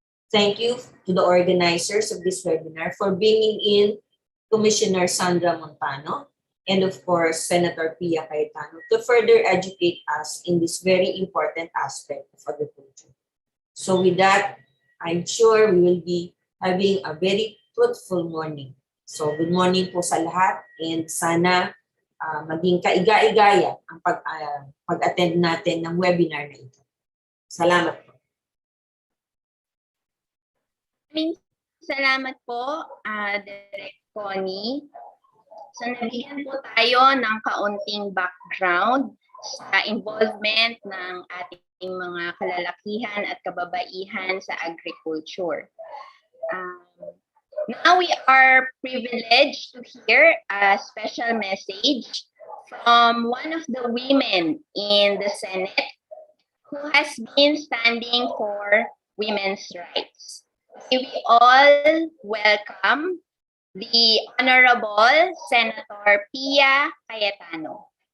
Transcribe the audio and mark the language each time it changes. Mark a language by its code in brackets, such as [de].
[en] Thank you to the organizers of this webinar for bringing in Commissioner Sandra Montano and of course, Senator Pia Cayetano to further educate us in this very important aspect of agriculture. So with that, I'm sure we will be having a very fruitful morning. So good morning [tl] po sa lahat and sana maging kaiga-igaya ang pag-attend natin ng webinar na ito. Salamat po. Salamat po, Direk Connie. So nabigyan po tayo ng kaunting background sa involvement ng ating mga kalalakihan at kababaihan sa agriculture. [en] Now we are privileged to hear a special message from one of the women in the Senate who has been standing for women's rights. May we all welcome the Honorable Senator Pia Cayetano.